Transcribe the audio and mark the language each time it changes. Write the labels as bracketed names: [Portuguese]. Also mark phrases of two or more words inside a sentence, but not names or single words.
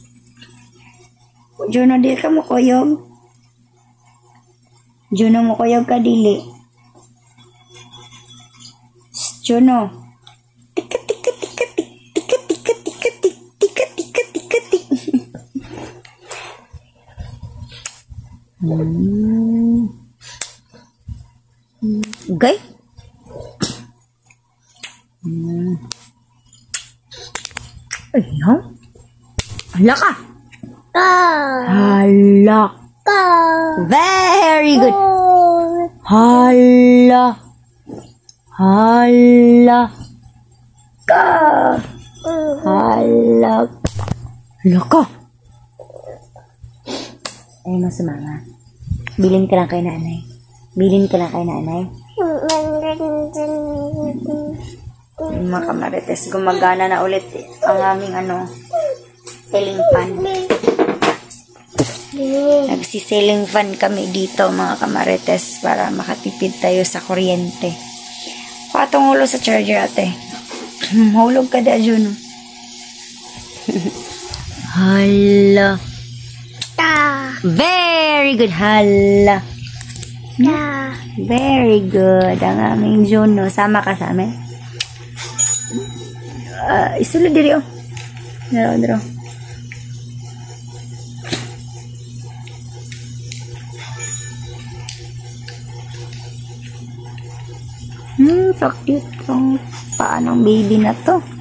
[Cebuano] Juno, di ka mo koyog? Juno, mo koyog ka dili? Juno. Tika tika tika tik tika tika tika tik tika tika tika tik. Gay? Ayaw? Hala ka! Hala ka! [English] Very good! [Cebuano] Hala! Hala ka! Hala ka! Ay, masumama. Bilin ka lang kay nanay. Bilin ka lang kay nanay. [Filipino] Mga kamarites, gumagana na ulit ang aming [English] ceiling fan. [Filipino] Nagsi- [English] ceiling fan [Filipino] kami dito mga kamarites para makatipid tayo sa kuryente. Patong ulo sa charger ate. [Cebuano] Hulog ka da Juno. Hala. [English] Very good. Hala. Very good. [Filipino] Ang aming Juno. Sama ka sa amin. [Cebuano] Isulod diri oh. Daro. [English] So cute [Filipino] tong paanong baby na to.